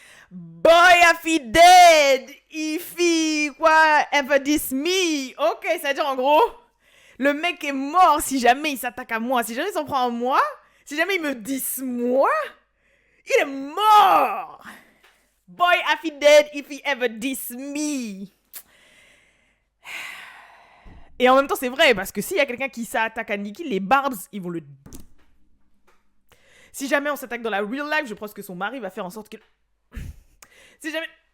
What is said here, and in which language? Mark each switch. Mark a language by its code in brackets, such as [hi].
[en] Boy, if he dead, if he quoi, ever diss me. [fr] Ok, c'est-à-dire en gros, le mec est mort si jamais il s'attaque à moi. Si jamais il s'en prend à moi, Si jamais il me diss moi, il est mort. [en] Boy, if he dead, if he ever diss me. [fr] Et en même temps, c'est vrai, parce que s'il y a quelqu'un qui s'attaque à Nicki, les Barbs, ils vont le... Si jamais on s'attaque dans la real life, je pense que son mari va faire en sorte que... Si jamais...